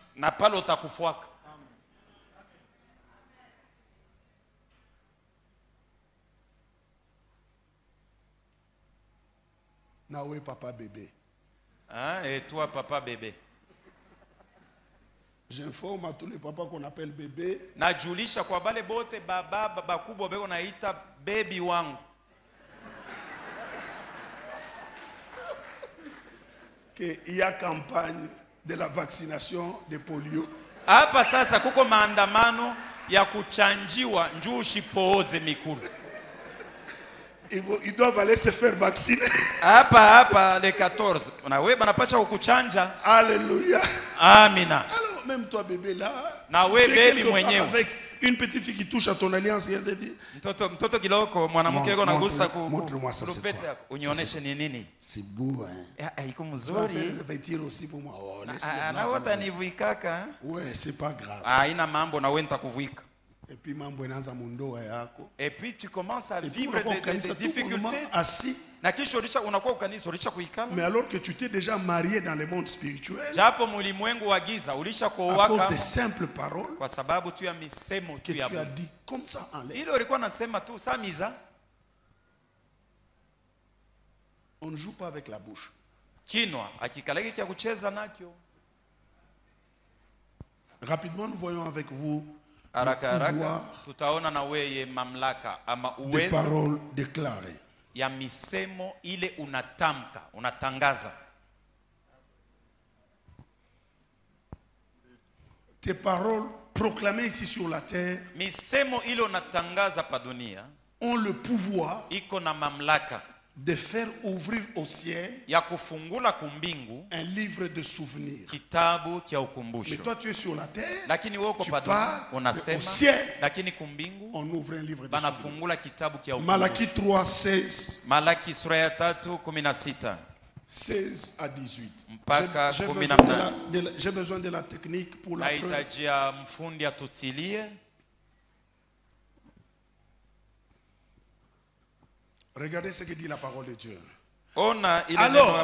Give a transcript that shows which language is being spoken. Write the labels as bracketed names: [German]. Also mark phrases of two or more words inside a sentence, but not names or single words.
[Swahili] Nawe papa bébé. [French] Hein? Et toi papa bébé. J'informe à tous les papas qu'on appelle bébé. [Swahili] Najulisha kwa bale bote baba bakubwa beko naita baby wangu. [French] Qu'il y a campagne de la vaccination de polio. [Swahili] Hapa sasa kuko maandamano ya kuchanjiwa njoo usipooze mikulu. [French] Ils doivent aller se faire vacciner. [Swahili] Hapa les 14. Na wewe banapasha kukuchanja. Alléluia. Amina. [French] Alors même toi bébé là. [Swahili] Na wewe baby mwenyewe. [French] Avec une petite fille qui touche à ton alliance, il te dit. [Swahili] Mtoto kiloko mwanamke yako nagusa [French] montre-moi ça. [Swahili] Rupete yako. Unioneshe ni nini? [French] C'est beau hein. [Swahili] Iko mzuri. [French] Vêtir aussi pour moi. Oh, [Swahili] na wata nivuikaka. [French] Ouais, c'est pas grave. [Swahili] Haina mambo na wewe nitakuvuika. [French] Et puis tu commences à vivre des difficultés. Mais alors que tu t'es déjà marié dans le monde spirituel, à cause des simples paroles que tu as dit comme ça en l'air. On ne joue pas avec la bouche. Rapidement, nous voyons avec vous [Swahili] tutaona na weye mamlaka ama [French] uwezo des paroles déclarées [Swahili] ya misemo ile unatangaza. [French] Tes paroles proclamées ici sur la terre, [Swahili] misemo ile unatangaza pa dunia, [French] ont le pouvoir [Swahili] iko na mamlaka [French] de faire ouvrir au ciel [Swahili] ya kufungula kumbingu [French] un livre de souvenirs. [Swahili] Kitabu kia ukumbusho. [French] Mais toi tu es sur la terre, [Swahili] lakini woko [French] tu parles au ciel, [Swahili] lakini kumbingu [French] on ouvre un livre de [Swahili] banafungula kitabu kia ukumbusho. Malaki 3:16. Malaki sura ya 3:16. [French] 16 à 18. [Swahili] Mpaka 18. [French] J'ai besoin de la technique pour la preuve. [Swahili] Naitajia mfundi atutilie. [French] Regardez ce que dit la parole de Dieu. Alors,